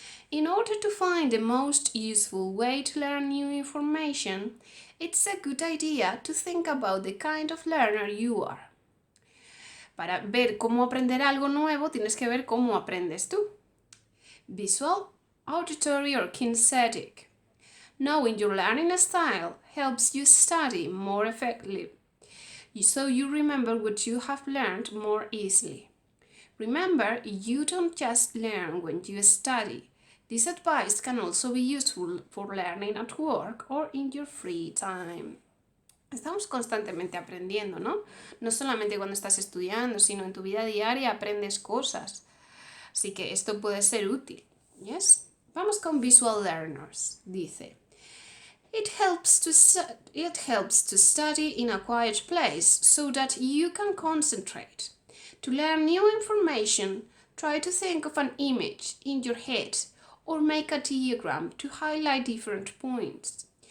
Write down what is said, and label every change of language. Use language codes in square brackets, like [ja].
[en] In order to find the most useful way to learn new information, it's a good idea to think about the kind of learner you are. [es] Para ver cómo aprender algo nuevo, tienes que ver cómo aprendes tú. [en] Visual, auditory or kinesthetic. Knowing your learning style helps you study more effectively, so you remember what you have learned more easily. Remember, you don't just learn when you study. This advice can also be useful for learning at work or in your free time. [es] Estamos constantemente aprendiendo, ¿no? No solamente cuando estás estudiando, sino en tu vida diaria aprendes cosas. Así que esto puede ser útil. Yes? Vamos con visual learners. Dice, [en] It helps to study in a quiet place so that you can concentrate. To learn new information, try to think of an image in your head or make a diagram to highlight different points.